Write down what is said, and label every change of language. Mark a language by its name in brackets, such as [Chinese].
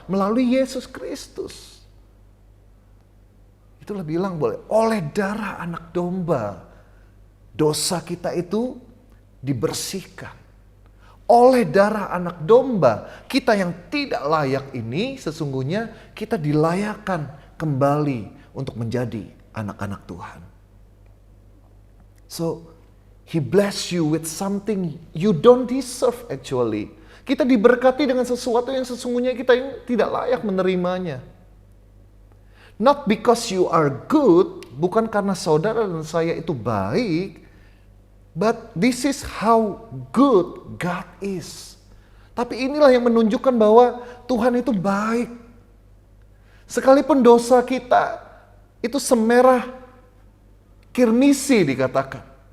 [Indonesian] Melalui Yesus Kristus. Itulah bilang boleh oleh darah anak domba dosa kita itu dibersihkan. Oleh darah anak domba kita yang tidak layak ini sesungguhnya kita dilayakkan kembali untuk menjadi anak-anak Tuhan. [English] So He bless you with something you don't deserve actually. [Indonesian] Kita diberkati dengan sesuatu yang sesungguhnya kita yang tidak layak menerimanya. [English] Not because you are good, [Indonesian] bukan karena saudara dan saya itu baik, [English] but this is how good God is. [Indonesian] Tapi inilah yang menunjukkan bahwa Tuhan itu baik. Sekalipun dosa kita itu semerah kirmisi dikatakan.